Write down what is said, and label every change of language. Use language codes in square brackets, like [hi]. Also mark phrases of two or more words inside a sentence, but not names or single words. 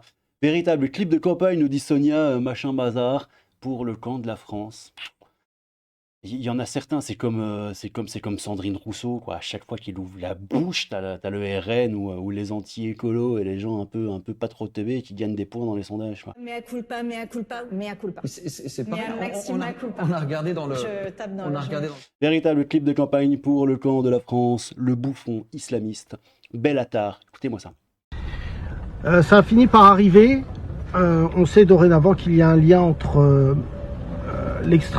[fr] Véritable clip de campagne, nous dit Sonia, machin bazar, pour le camp de la France. Il y en a certains, c'est comme Sandrine Rousseau, quoi. À chaque fois qu'il ouvre la bouche, t'as le RN ou les anti-écolos et les gens un peu pas trop teubés qui gagnent des points dans les sondages, quoi. [la] Mea culpa, mea culpa, mea culpa. [fr] C'est pareil, [la] Mea maxima culpa. [fr] on a regardé dans le... Je tape dans On le a regardé dans... Véritable clip de campagne pour le camp de la France, le bouffon islamiste, Bellatar. Écoutez-moi ça. Ça a fini par arriver. On sait dorénavant qu'il y a un lien entre l'extrême